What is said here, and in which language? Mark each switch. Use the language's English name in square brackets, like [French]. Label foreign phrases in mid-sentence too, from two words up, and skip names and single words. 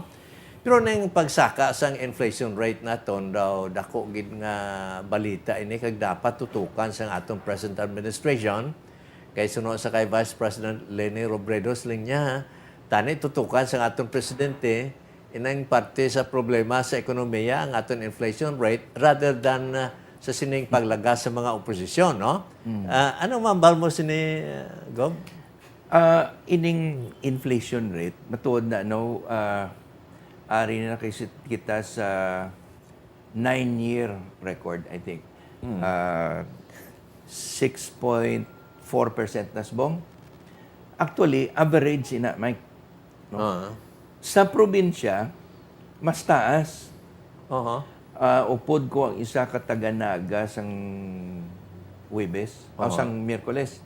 [Hiligaynon] Pero ning pagsaka sang inflation rate naton daw dako gid nga balita ini kag dapat tutukan sang atong [English] present administration [Hiligaynon] kay sunod sa kay Vice President Leni Robredo linya tani tutukan sang atong presidente inang parte sa problema sa ekonomiya ang aton inflation rate [English] rather than [Hiligaynon] sa sining paglagas sa mga oposisyon, no? Ano mambal mo sini, Gob? Ining inflation rate, matuod na, no, ari na kita sa 9-year record, [English] I think. [Hiligaynon] 6.4% na sbong. Actually, average ina, Mike. No? Sa probinsya, mas taas. Upod ko ang isa ka taga-Naga sang Huwebes, o sang Miyerkules.